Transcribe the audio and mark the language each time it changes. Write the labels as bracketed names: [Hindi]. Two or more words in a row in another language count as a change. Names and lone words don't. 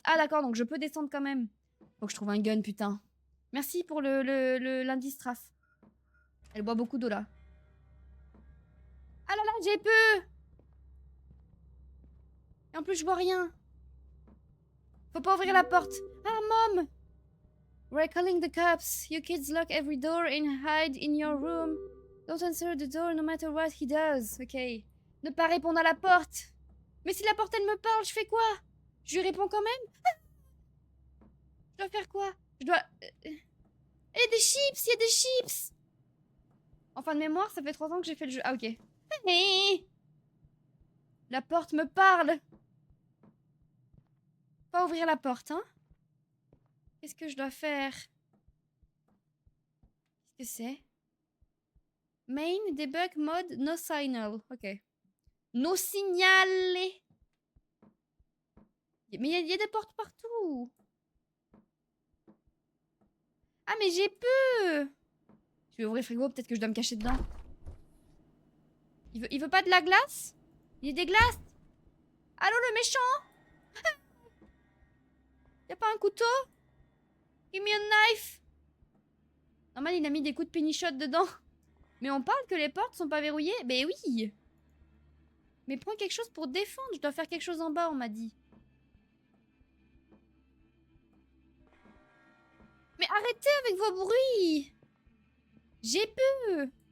[French] Ah, d'accord, donc je peux descendre quand même. Faut que je trouve un gun, putain. Merci pour l'indice, Traf. Elle boit beaucoup d'eau, là. Ah là là, j'ai peu. Et en plus, je vois rien. Faut pas ouvrir la porte. [English] Ah, Mom! We're calling the cops. You kids lock every door and hide in your room. Don't answer the door no matter what he does. Ok. [French] Ne pas répondre à la porte. Mais si la porte, elle me parle, je fais quoi? Je lui réponds quand même? Ah, je dois faire quoi? Je dois... Il y a des chips, il y a des chips. En fin de mémoire, ça fait 3 ans que j'ai fait le jeu. Ah, ok. La porte me parle. Pas ouvrir la porte, hein? Qu'est-ce que je dois faire? Qu'est-ce que c'est? [English] Main, debug, mode, no signal. Ok. No signal. [French] Mais il y a des portes partout. Ah, mais j'ai peu. Je vais ouvrir le frigo, peut-être que je dois me cacher dedans. Il veut pas de la glace? Il y a des glaces? Allô, le méchant? Y a pas un couteau? [English] Give me a knife. [French] Normal, il a mis des coups de pénichotte dedans. Mais on parle que les portes sont pas verrouillées? Ben oui. Mais prends quelque chose pour défendre. Je dois faire quelque chose en bas, on m'a dit. Mais arrêtez avec vos bruits. J'ai peu.